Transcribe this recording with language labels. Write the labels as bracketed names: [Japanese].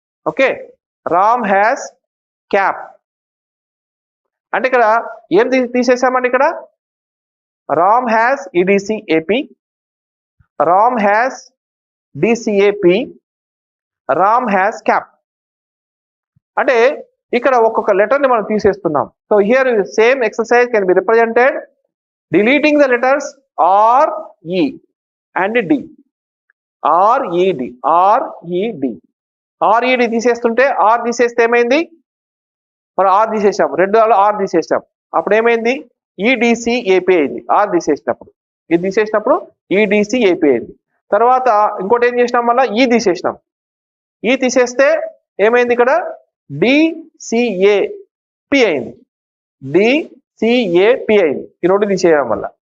[English] Okay, Ram has cap. [Telugu] అంటే ఇక్కడ ఏం తీసేసామండి, ఇక్కడ Ram has EDC AP, Ram has డిసిఏపి, Ram has cap. అంటే ఇక్కడ ఒక్కొక్క లెటర్ ని మనం తీసేస్తున్నాం. So here same exercise can be represented [English] deleting the letters R, E and D. R, E, D. R, E, D. [Telugu] R, E, D తీసేస్తుంటే R తీసేస్తే ఏమైంది, మనం R తీసేసాం, రెండు R తీసేసాం, అప్పుడు ఏమైంది ఈడిసి ఏపీ అయింది. R తీసేసినప్పుడు, ఇది తీసేసినప్పుడు ఈడిసి ఏపీ అయింది. తర్వాత ఇంకోటి ఏం చేసినాం, మళ్ళీ ఈ తీసేసినాం, ఈ తీసేస్తే ఏమైంది, ఇక్కడ డిసిఏపి అయింది, డిసిఏపి అయింది. ఈ రెండు తీసేయడం వల్ల.